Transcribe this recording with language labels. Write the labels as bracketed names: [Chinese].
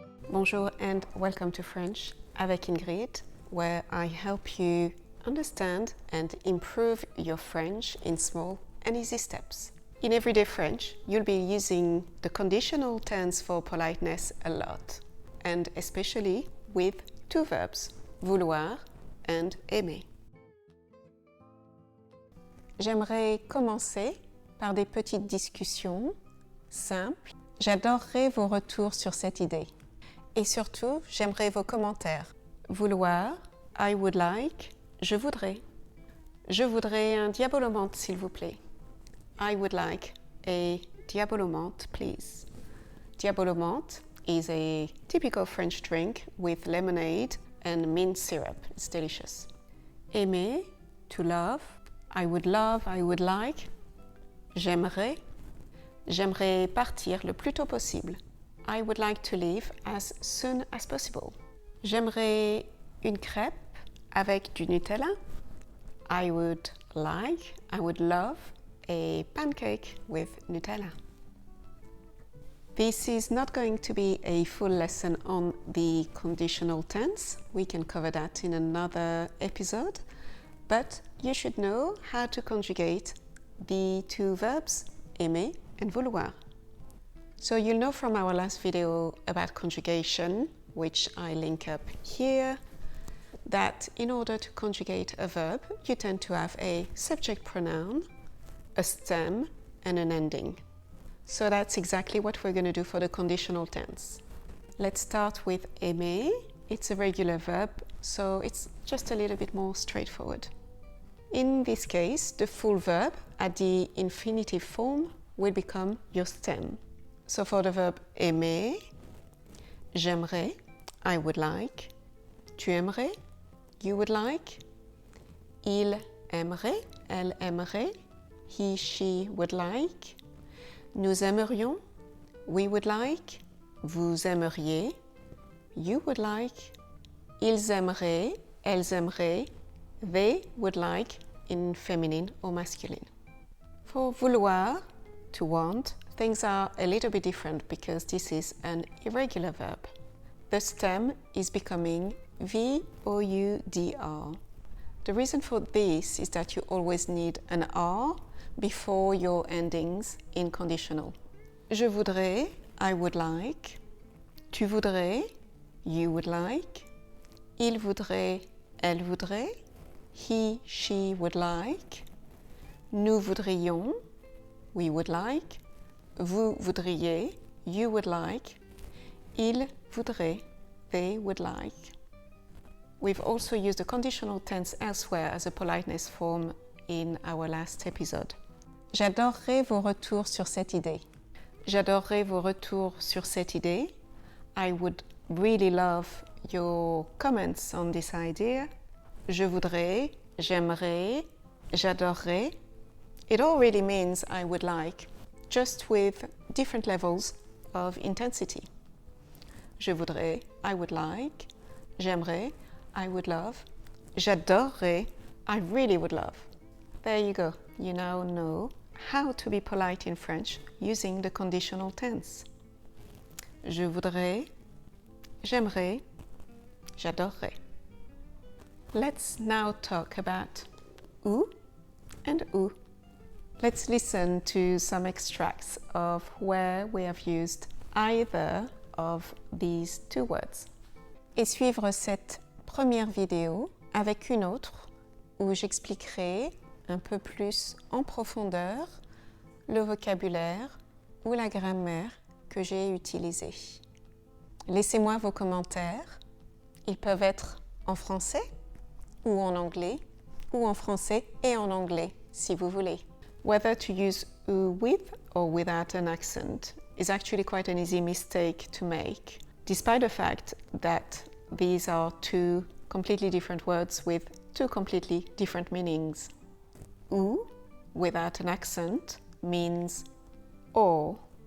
[English] Bonjour and welcome to French avec Ingrid, where I help you understand and improve your French in small and easy steps. In everyday French, you'll be using the conditional tense for politeness a lot, and especially with two verbs, vouloir and aimer. [French] J'aimerais commencer par des petites discussions simples. J'adorerais vos retours sur cette idée. Et surtout, j'aimerais vos commentaires. [English] Vouloir, I would like, [French] je voudrais. Je voudrais un diabolomante, s'il vous plaît. [English] I would like a diabolomante, please. Diabolomante is a typical French drink with lemonade and mint syrup. It's delicious. Aimer, to love. I would like. J'aimerais. [French] J'aimerais partir le plus tôt possible. [English] I would like to leave as soon as possible. [French] J'aimerais une crêpe avec du Nutella. [English] I would love a pancake with Nutella. This is not going to be a full lesson on the conditional tense. We can cover that in another episode. But you should know how to conjugate the two verbs aimer and vouloir. So you'll know from our last video about conjugation, which I link up here, that in order to conjugate a verb, you tend to have a subject pronoun, a stem, and an ending. So that's exactly what we're going to do for the conditional tense. Let's start with aimer. It's a regular verb, so it's just a little bit more straightforward. In this case, the full verb at the infinitive form will become your stem. So for the verb aimer, [French] j'aimerais, [English] I would like. [French] Tu aimerais, [English] you would like. [French] Il aimerait, elle aimerait. [English] He, she would like. [French] Nous aimerions, [English] we would like. [French] Vous aimeriez, [English] you would like. [French] Ils aimeraient, elles aimeraient. [English] They would like in feminine or masculine. For vouloir, to want, things are a little bit different because this is an irregular verb. The stem is becoming V-O-U-D-R. The reason for this is that you always need an R before your endings in conditional. [French] Je voudrais, [English] I would like. [French] Tu voudrais, [English] you would like. [French] Il voudrait, elle voudrait. [English] He, she would like. [French] Nous voudrions, [English] we would like. [French] Vous voudriez, [English] you would like. [French] Ils voudraient, [English] they would like. We've also used the conditional tense elsewhere as a politeness form in our last episode. [French] J'adorerais vos retours sur cette idée. J'adorerais vos retours sur cette idée. [English] I would really love your comments on this idea. [French] Je voudrais, j'aimerais, j'adorerais. [English] It all really means I would like, just with different levels of intensity. [French] Je voudrais, [English] I would like. [French] J'aimerais, [English] I would love. [French] J'adorerais, [English] I really would love. There you go. You now know how to be polite in French using the conditional tense. [French] Je voudrais, j'aimerais, j'adorerais. [English] Let's now talk about ou and ou. Let's listen to some extracts of where we have used either of these two words. [French] et suivre cette première vidéo avec une autre où j'expliquerai un peu plus en profondeur le vocabulaire ou la grammaire que j'ai utilisé. Laissez-moi vos commentaires. Ils peuvent être en français ou en anglais, ou en français et en anglais, si vous voulez. [English] Whether to use with or without an accent is actually quite an easy mistake to make, despite the fact that these are two completely different words with two completely different meanings. Without an accent means or.